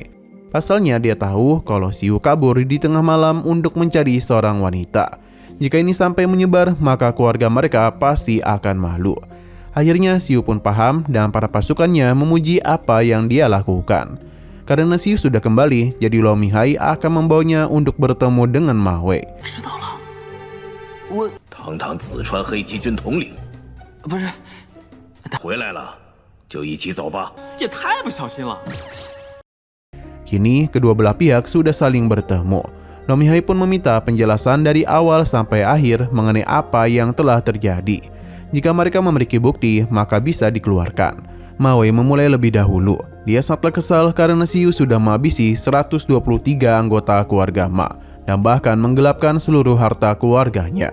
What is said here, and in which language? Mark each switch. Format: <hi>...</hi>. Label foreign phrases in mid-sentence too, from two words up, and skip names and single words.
<id>Pasalnya dia tahu kalau Xiu kabur di tengah malam untuk mencari seorang wanita. Jika ini sampai menyebar, maka keluarga mereka pasti akan malu. Akhirnya Xiu pun paham dan para pasukannya memuji apa yang dia lakukan. Karena Xiu sudah kembali, jadi Lo Mihai akan membawanya untuk bertemu dengan Ma Wei.</id> <zh>知道了，我堂堂子川黑旗军统领，不是，回来了就一起走吧。也太不小心了。</zh> <id>Kini kedua belah pihak sudah saling bertemu. Lo Mihai pun meminta penjelasan dari awal sampai akhir mengenai apa yang telah terjadi. Jika mereka memiliki bukti, maka bisa dikeluarkan. Ma Wei memulai lebih dahulu. Dia sangatlah kesal karena Xiu sudah menghabisi 123 anggota keluarga Ma dan bahkan menggelapkan seluruh harta keluarganya.</id>